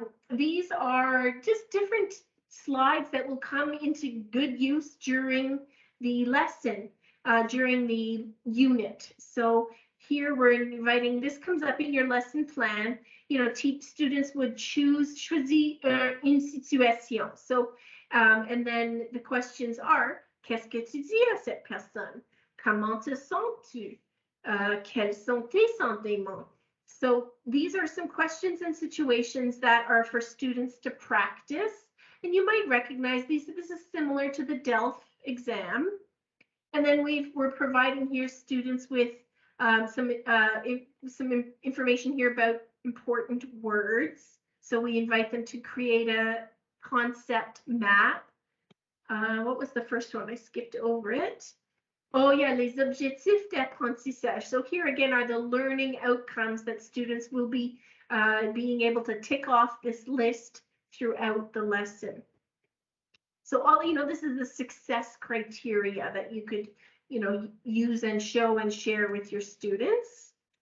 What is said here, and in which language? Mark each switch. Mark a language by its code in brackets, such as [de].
[en] These are just different slides that will come into good use during the lesson. during the unit. So here we're inviting, this comes up in your lesson plan, you know, students would [fr] choisir une situation. [en] So, and then the questions are, [fr] qu'est-ce que tu dis à cette personne? Comment te sens-tu? Quels sont tes sentiments? [en] So these are some questions and situations that are for students to practice. And you might recognize these. This is similar to the DELF exam. And then we're providing here students with some information here about important words. So we invite them to create a concept map. What was the first one? I skipped over it. Oh yeah, [fr] les objectifs d'apprentissage. [en] So here again are the learning outcomes that students will be being able to tick off this list throughout the lesson. So all, you know, this is the success criteria that you could, you know, use and show and share with your students.